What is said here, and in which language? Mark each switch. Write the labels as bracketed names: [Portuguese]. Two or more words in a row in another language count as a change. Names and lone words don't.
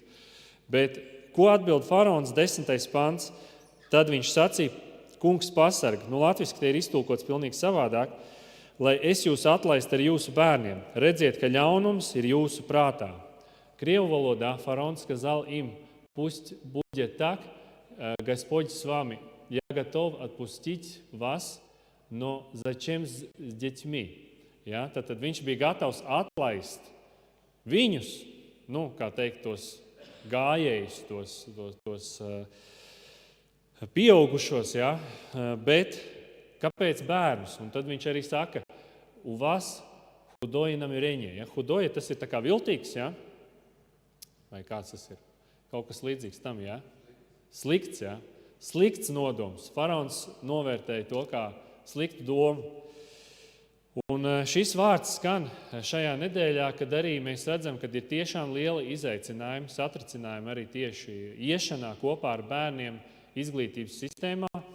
[Latvian] Bet ko atbild faraons 10. pants? Tad viņš sacīja, kungs pasarg. Latviski te ir iztulkots pilnīgi savādāk. Lai es jūs atlaistu ar jūsu bērniem. Redziet, ka ļaunums ir jūsu prātā. Krievu valodā faraons [Russian] сказал им, пусть будет так, Господь с вами. Я готов отпустить вас, но зачем с детьми? [Latvian] Ja? Tad viņš bija gatavs atlaist viņus, kā teikt, tos gājējus, tos pieaugušos, ja? Bet kāpēc bērnus? Un tad viņš arī saka, [Russian] у вас худое намерение. [Latvian] Ja? Hudое, tas ir tā kā viltīgs, ja? Vai kāds tas ir? Kaut kas līdzīgs tam, ja? Slikts, ja? Slikts nodoms. Faraons novērtēja to kā sliktu domu. Un šis vārds skan šajā nedēļā, kad arī mēs redzam, kad ir tiešām lieli izaicinājumi, satricinājumi arī tieši iešanā kopā ar bērniem izglītības sistēmā.